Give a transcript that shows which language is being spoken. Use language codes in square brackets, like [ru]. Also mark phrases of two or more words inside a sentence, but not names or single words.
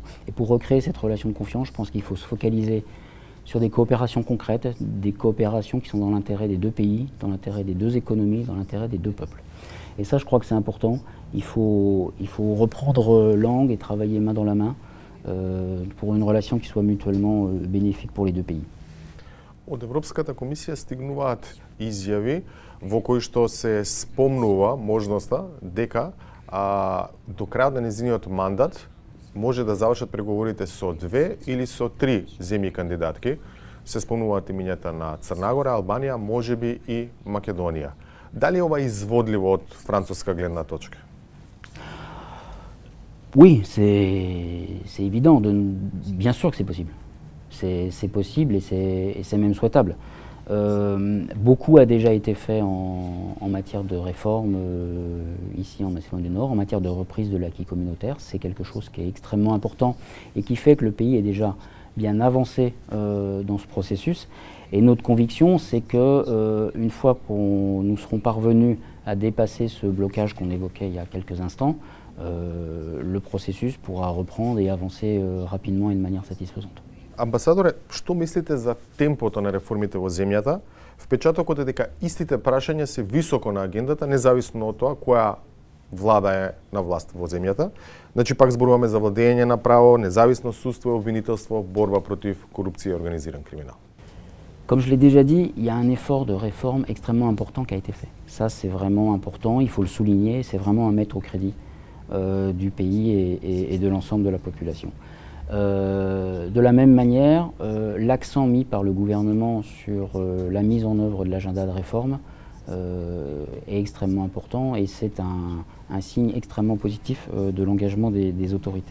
[fr] Et pour recréer cette relation de confiance, je pense qu'il faut se focaliser sur des coopérations concrètes, des coopérations qui sont dans l'intérêt des deux pays, dans l'intérêt des deux économies, dans l'intérêt des deux peuples. Et ça, je crois que c'est important. Il faut reprendre langue et travailler main dans la main pour une relation qui soit mutuellement bénéfique pour les deux pays. [mk] Од Европската комисија стигнуваат изјави во кои што се спомнува можноста дека до крајот на нејзиниот мандат може да завршат преговорите со 2 или со 3 земји кандидатки. Се спомнуваат имињата на Црна Гора, Албанија, можеби и Македонија. Дали ова е изводливо од француска гледна точка? [fr] Oui, c'est évident. Bien sûr que c'est possible. C'est possible et c'est même souhaitable. Beaucoup a déjà été fait en matière de réforme ici en Macédoine du Nord, en matière de reprise de l'acquis communautaire. C'est quelque chose qui est extrêmement important et qui fait que le pays est déjà bien avancé dans ce processus. Et notre conviction, c'est qu'une fois que nous serons parvenus à dépasser ce blocage qu'on évoquait il y a quelques instants, le processus pourra reprendre et avancer rapidement et de manière satisfaisante. [mk] Амбасадоре, што мислите за темпото на реформите во земјата? Впечатокот е дека истите прашања се високо на агендата, независно од тоа која влада е на власт во земјата. Значи, пак зборуваме за владење на право, независно судство, обвинителство, борба против корупција и организиран криминал. [fr] Comme je l'ai déjà dit, il y a un effort de réforme extrêmement important qui a été fait. Ça, c'est vraiment important, il faut le souligner, c'est vraiment à mettre au crédit du pays et de l'ensemble de la population. De la même manière, l'accent mis par le gouvernement sur la mise en œuvre de l'agenda de réforme est extrêmement important et c'est un signe extrêmement positif de l'engagement des autorités.